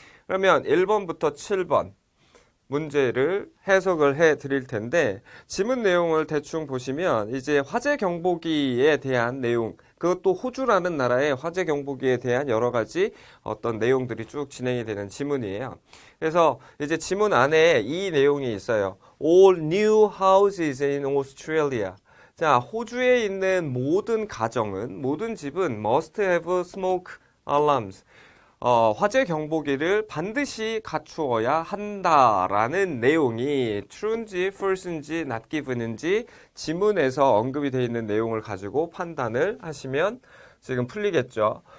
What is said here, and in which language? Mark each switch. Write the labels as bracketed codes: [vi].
[ko] 그러면 1번부터 7번 문제를 해석을 해 드릴 텐데, 지문 내용을 대충 보시면 이제 화재 경보기에 대한 내용, 그것도 호주라는 나라의 화재 경보기에 대한 여러 가지 어떤 내용들이 쭉 진행이 되는 지문이에요. 그래서 이제 지문 안에 이 내용이 있어요. [en] All new houses in Australia. [ko] 자, 호주에 있는 모든 가정은, 모든 집은 [en] must have smoke alarms. [ko] 화재 경보기를 반드시 갖추어야 한다라는 내용이 true인지 false인지 not given인지 지문에서 언급이 되어 있는 내용을 가지고 판단을 하시면 지금 풀리겠죠.